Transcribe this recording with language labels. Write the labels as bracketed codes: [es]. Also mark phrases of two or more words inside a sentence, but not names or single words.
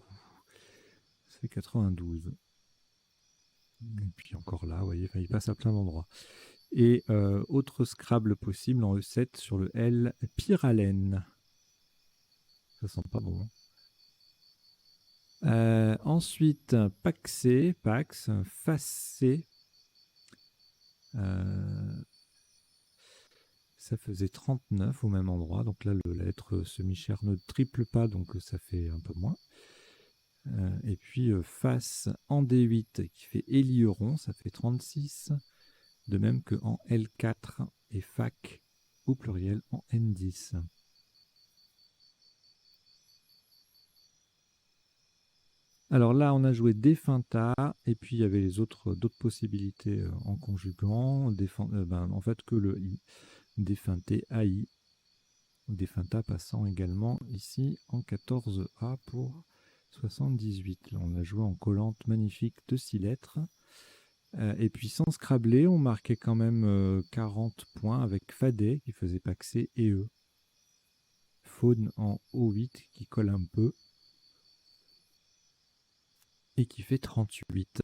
[fr] Ça fait 92. Et puis encore là, vous voyez, il passe à plein d'endroits. Et autre Scrabble possible en E7 sur le L, pyralène. Ça sent pas bon. Ensuite, paxé, pax, facé. Ça faisait 39 au même endroit. Donc là, la lettre semi-chère ne triple pas, donc ça fait un peu moins. Et puis face en D8 qui fait Élieron, ça fait 36. De même que en L4 et fac au pluriel en N10. Alors là, on a joué Definta, et puis il y avait les d'autres possibilités en conjuguant. En fait, que le I. Definté AI. Definta passant également ici en 14A pour 78. Là, on a joué en collante magnifique de 6 lettres. Et puis sans Scrabbler, on marquait quand même 40 points avec Fadé qui faisait Paxé et E. Faune en O8 qui colle un peu et qui fait 38.